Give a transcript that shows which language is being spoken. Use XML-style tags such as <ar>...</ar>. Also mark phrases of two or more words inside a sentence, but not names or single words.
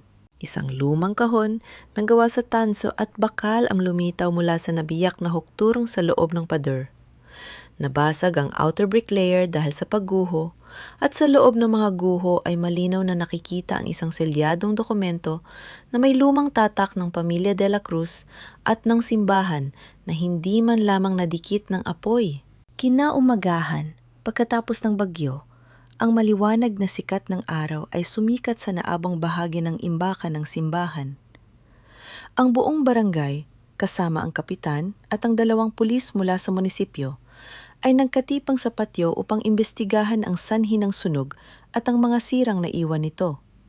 <tl>Isang lumang kahon na gawa sa tanso at bakal ang lumitaw mula sa nabiyak na hukturong sa loob ng pader. Nabasag ang</tl> <en>outer brick layer</en> <tl>dahil sa pagguho, at sa loob ng mga guho ay malinaw na nakikita ang isang selyadong dokumento na may lumang tatak ng Pamilya de la Cruz at ng simbahan na hindi man lamang nadikit ng apoy. Kinaumagahan, pagkatapos ng bagyo, ang maliwanag na sikat ng araw ay sumikat sa naabang bahagi ng imbakan ng simbahan. Ang buong barangay, kasama ang kapitan at ang 2 pulis mula sa munisipyo, ay nagkatipang sa patio upang imbestigahan ang sanhi ng sunog at ang mga sirang naiwan nito.</tl>